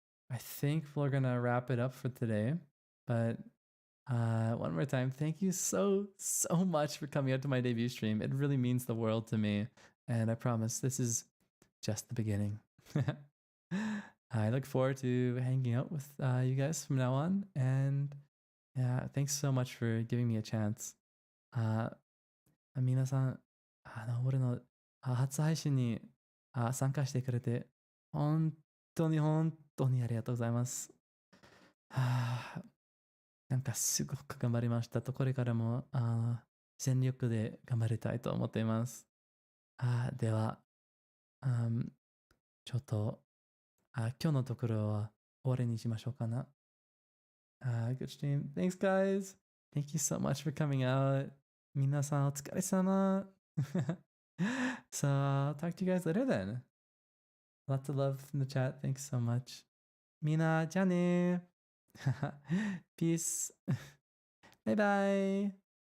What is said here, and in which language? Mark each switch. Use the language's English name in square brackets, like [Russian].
[English] I think we're going to wrap it up for today, but one more time, thank you so much for coming out to my debut stream. It really means the world to me, and I promise this is just the beginning. I look forward to hanging out with you guys from now on, and thanks so much for giving me a chance. [Japanese] 皆さん、俺の初配信に参加してくれて本当にありがとうございます。なんかすごく頑張りましたと、これからも全力で頑張りたいと思っています。では、ちょっと今日のところは終わりにしましょうかな。 [English] Good stream. Thanks, guys. Thank you so much for coming out. [Japanese] 皆さんお疲れ様。 [English] So, I'll talk to you guys later then. Lots of love from the chat. Thanks so much. [Japanese] みんな、じゃあね。 [English] Peace. [Japanese] バイバイ。